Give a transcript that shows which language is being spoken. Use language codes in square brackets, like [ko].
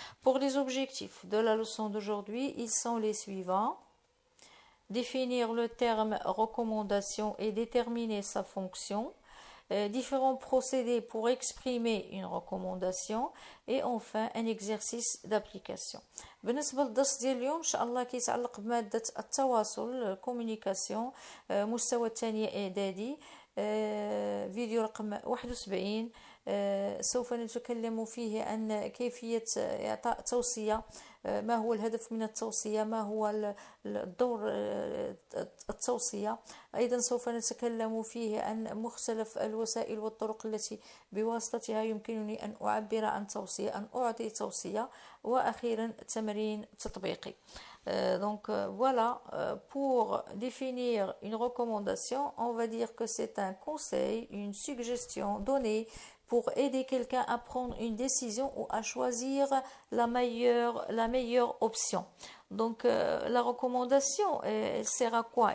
[fr] Pour les objectifs de la leçon d'aujourd'hui, ils sont les suivants. Définir le terme recommandation et déterminer sa fonction. Différents procédés pour exprimer une recommandation et enfin un exercice d'application. [ar] بالنسبة للدرس ديال اليوم إن شاء الله كيتعلق بمادة التواصل الكوميونيكاسيون مستوى الثانية إعدادي فيديو رقم 71 سوف نتكلم فيه عن كيفية إعطاء توصية ما هو الهدف من التوصية ما هو الدور التوصية أيضا سوف نتكلم فيه عن مختلف الوسائل والطرق التي بواسطتها يمكنني أن أعبر عن توصية أن أعطي توصية وأخيرا تمرين تطبيقي. [fr] Donc voilà, pour définir une recommandation, on va dire que c'est un conseil, une suggestion donnée pour aider quelqu'un à prendre une décision ou à choisir la meilleure option. Donc la recommandation, elle sert à quoi?